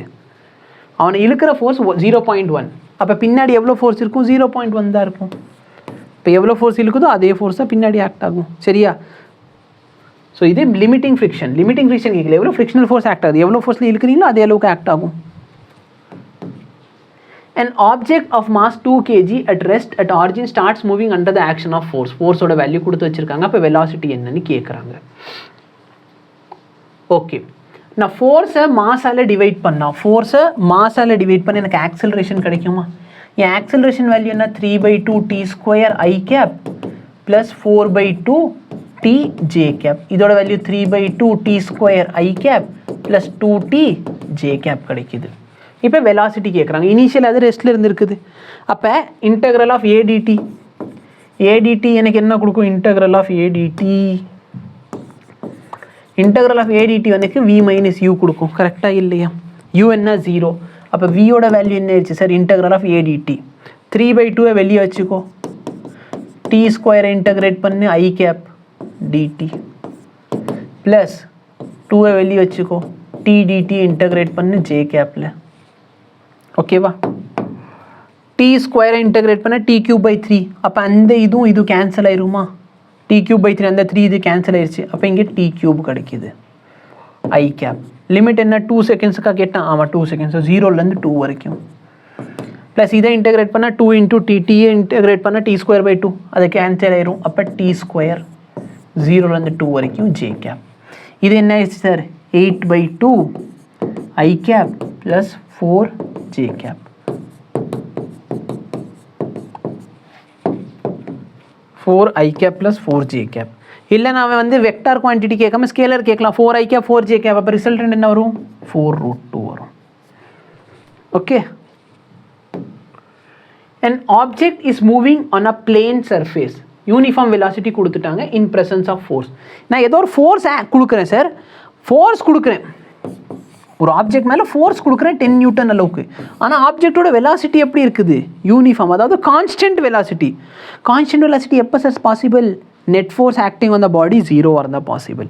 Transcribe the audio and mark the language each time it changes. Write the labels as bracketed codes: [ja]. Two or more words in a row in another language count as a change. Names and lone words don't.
[ta] அவனை இழுக்கிற ஃபோர்ஸ் 0.1. அப்போ பின்னாடி எவ்வளோ ஃபோர்ஸ் இருக்கும்? 0.1 தான் இருக்கும். இப்போ எவ்வளோ ஃபோர்ஸ் இழுக்குதோ அதே ஃபோர்ஸ் தான் பின்னாடி ஆக்ட் ஆகும். சரியா? ஸோ இது [en] limiting friction [ta] கேட்கல. எவ்வளோ [en] frictional force act [ta] ஆகுது, எவ்வளோ ஃபோர்ஸில் இழுக்கிறீங்களோ அதே அளவுக்கு ஆக்ட் ஆகும். [en] An object of mass 2 kg at rest at origin starts moving under the action of force. [ta] ஃபோர்ஸோட வேல்யூ கொடுத்து வச்சுருக்காங்க. அப்போ வெலாசிட்டி என்னன்னு கேட்குறாங்க. ஓகே, நான் ஃபோர்ஸை மாஸால் டிவைட் பண்ண எனக்கு ஆக்சலரேஷன் கிடைக்குமா? என் ஆக்சலரேஷன் வேல்யூ என்ன? 3/2 t² i cap ப்ளஸ் 4/2 t j cap. இதோட வேல்யூ 3/2 t² i cap ப்ளஸ் 2t j cap கிடைக்குது. இப்போ வெலாசிட்டி கேட்குறாங்க. இனிஷியல் அது ரெஸ்ட்டில் இருந்துருக்குது. அப்போ [en] integral of adt [ta] எனக்கு என்ன கொடுக்கும்? [en] integral of adt [ta] வந்துக்கு v மைனஸ் u கொடுக்கும். கரெக்டாக இல்லையா? u என்ன? 0. அப்போ வியோட வேல்யூ என்ன ஆயிடுச்சு சார்? [en] integral of adt [ta] 3/2 வெளியே வச்சுக்கோ. t² இன்டெகிரேட் பண்ணு i cap dt ப்ளஸ் 2 வெளியே வச்சுக்கோ. t dt இன்டெகிரேட் பண்ணு j capல. ஓகேவா? t² இன்டெகிரேட் பண்ண t³/3. அப்போ அந்த இது கேன்சல் ஆயிருமா? t³/3 அந்த 3 இது கேன்சல் ஆயிடுச்சு. அப்போ இங்கே t³ கிடைக்கிது i cap. லிமிட் என்ன? 2 செகண்ட்ஸுக்காக கேட்டான். ஆமாம் 2 செகண்ட்ஸ். 0லேருந்து 2 வரைக்கும். ப்ளஸ் இதை இன்டெகிரேட் பண்ணால் 2 × t. டீயை இன்டெகிரேட் பண்ணால் t²/2 அது கேன்சல் ஆயிரும். அப்போ t² 0லேருந்து 2 வரைக்கும் j cap. இது என்ன ஆயிடுச்சு சார்? 8/2 i cap ப்ளஸ் 4 j cap. 4 i cap ப்ளஸ் 4 j cap. இல்லை நான் வந்து [en] vector quantity [ta] கேட்காம ஸ்கேலர் கேட்கலாம். 4 i cap 4 j cap. அப்போ ரிசல்ட் என்ன வரும்? 4√2 வரும். ஓகே. [en] An object is moving on a plane surface. uniform velocity [ta] கொடுத்துட்டாங்க [en] in presence of force. [ta] நான் ஏதோ ஒரு ஃபோர்ஸ் கொடுக்குறேன் சார். ஃபோர்ஸ் கொடுக்குறேன், ஒரு ஆப்ஜெக்ட் மேலே ஃபோர்ஸ் கொடுக்குறேன் 10 நியூட்டன் அளவுக்கு. ஆனால் ஆப்ஜெக்டோட வெலாசிட்டி எப்படி இருக்குது? யூனிஃபார்ம், அதாவது [en] constant velocity. constant velocity [ta] எப்போ சார் பாசிபிள்? [en] net force acting on the body [ta] 0 இருந்தால் பாசிபிள்.